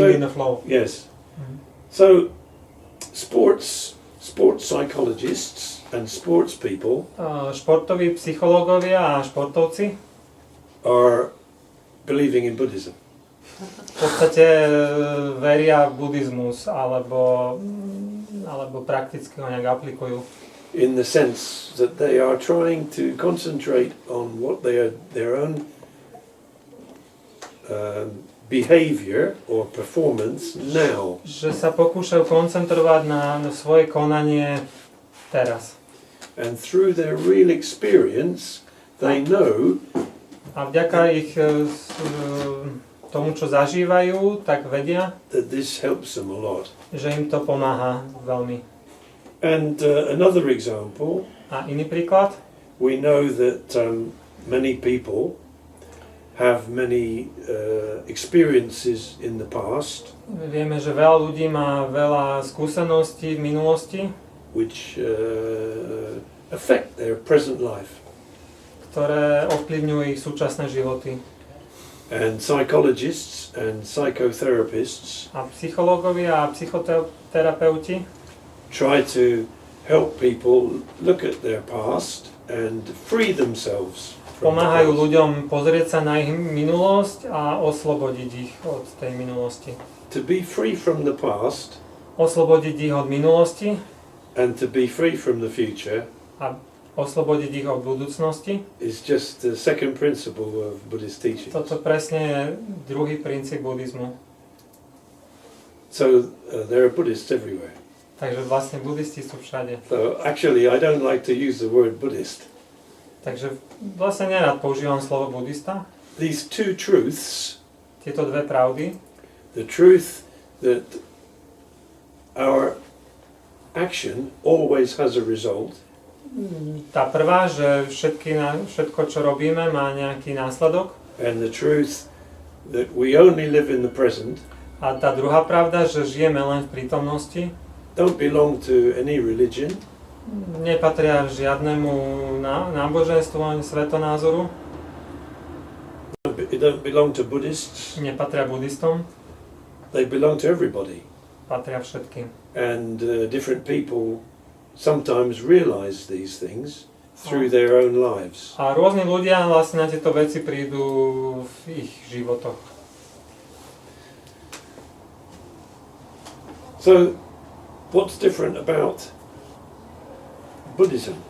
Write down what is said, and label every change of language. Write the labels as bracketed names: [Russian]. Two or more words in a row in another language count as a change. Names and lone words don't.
[English] So- in the flow. Yes. Mhm. So, sports psychologists and sports people [Slovak] Športoví psychológovia a športovci [English] are believing in Buddhism. [Slovak] v podstate veria v buddhizmus alebo prakticky ho nejak aplikujú. [English] In the sense that they are trying to concentrate on what their own behavior or performance now. [Slovak] Že sa pokúšajú koncentrovať na svoje konanie teraz. [English] And through their real experience, they know [Slovak] A vďaka ich tomu, čo zažívajú, tak vedia, [English] that this helps them a lot. [Slovak] že im to pomáha veľmi. [English] And another example, [Slovak] A iný príklad, [English] we know that many people have many experiences in the past [Slovak] vieme, že veľa ľudí má veľa skúseností v minulosti, [English] which affect their present life. [Slovak] ktoré ovplyvňujú ich súčasné životy. [English] And psychologists and psychotherapists [Slovak] A psychológovia a psychoterapeuti [English] try to help people look at their past and free themselves from the [Slovak] pomáhajú [English] past. [Slovak] ľuďom pozrieť sa na ich minulosť a oslobodiť ich od tej minulosti. [English] To be free from the past [Slovak] Oslobodiť ich od minulosti [English] and to be free from the future [Slovak] a oslobodiť ich od budúcnosti. [English] is just the second principle of Buddhist teaching. [Slovak] Toto presne je druhý princíp buddhizmu. [English] So there are Buddhists everywhere. [Slovak] Takže vlastne buddhisti sú všade. [English] So actually I don't like to use the word Buddhist. [Slovak] Takže vlastne nerad používam slovo buddhista. [English] These two truths, [Slovak] Tieto dve pravdy, [English] the truth that our action always has a result, [Slovak] tá prvá, že všetko, čo robíme, má nejaký následok. [English] and the truth that we only live in the present, [Slovak] A tá druhá pravda, že žijeme len v prítomnosti, [English] don't belong to any religion, [Slovak] nepatria žiadnemu náboženstvu ani svetonázoru, [English] don't belong to Buddhists, [Slovak] nepatria buddhistom, [English] they belong to everybody. [Slovak] patria všetkým. [English] And different people sometimes realize these things through their own lives. [Slovak] A rôzni ľudia vlastne na tieto veci prídu v ich životoch. [English] So, what's different about Buddhism?